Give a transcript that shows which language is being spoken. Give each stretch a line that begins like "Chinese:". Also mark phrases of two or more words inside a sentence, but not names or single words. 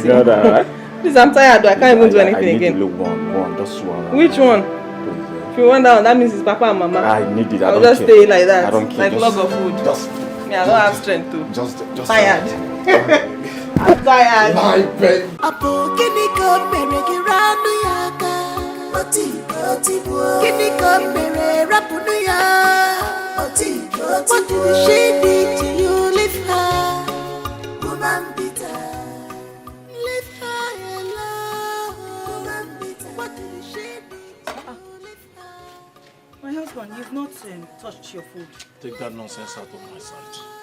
English: You know that, right? Please, I'm tired. I can't even do anything again. I need one, just one. Which one? Please, yeah. If you want that one, that means it's Papa and Mama. I need it. I'll just stay like that. I don't care. Like log of food. Just. Yeah, I don't have strength to. Just tired. I'm tired. My baby. Apo kini ko mere giranu yaka. Oti kini ko mere rapunu ya. Oti what did she did to you? Leave her, woman bitter. Leave her alone, woman bitter. What did she did to you? Leave her. My husband, you've not touched your food. Take that nonsense out of my sight.